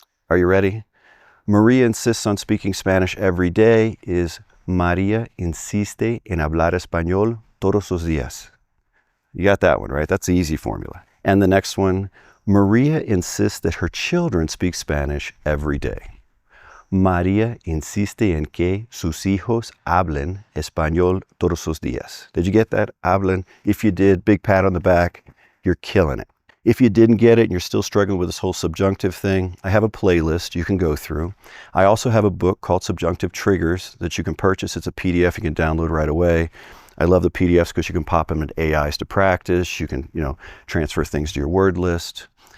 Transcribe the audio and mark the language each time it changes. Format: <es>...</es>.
<en>Are you ready? Maria insists on speaking Spanish every day is</en> <es>María insiste en hablar español todos los días.</es> <en>You got that one, right? That's the easy formula. And the next one, Maria insists that her children speak Spanish every day.</en> <es>María insiste en que sus hijos hablen español todos los días.</es> <en>Did you get that?</en> <es>Hablen.</es> <en>If you did, big pat on the back. You're killing it. If you didn't get it and you're still struggling with this whole subjunctive thing, I have a playlist you can go through. I also have a book called Subjunctive Triggers that you can purchase. It's a PDF you can download right away. I love the PDFs because you can pop them into AIs to practice. You can, transfer things to your word list.</en>